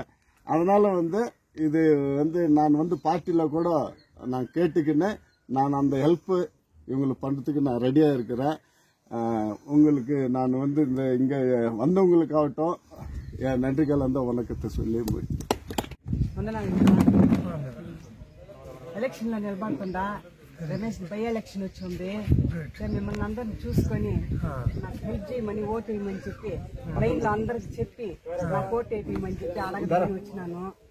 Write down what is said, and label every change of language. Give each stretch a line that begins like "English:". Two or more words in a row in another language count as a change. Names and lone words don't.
Tamil: அதனால இது நான் பார்ட்டியில கூட நான் கேட்டுக்கினேன். நான் அந்த ஹெல்ப் இவங்களுக்கு பண்றதுக்கு நான் ரெடியா இருக்கிறேன். உங்களுக்கு நான் இந்த இங்க வந்தவங்களுக்காகட்டும் என் நன்றிகள் வணக்கத்தை சொல்லி
Telugu: ఎలక్షన్ లో నిలబడుతుందా రమేష్ బై ఎలక్షన్ వచ్చింది. మిమ్మల్ని అందరిని చూసుకొని నాకు హెల్ప్ చేయమని ఓటు వేయమని చెప్పి లైన్ లో అందరికి చెప్పి నాకు ఓటు వేయమని చెప్పి అడగడానికి వచ్చినాను.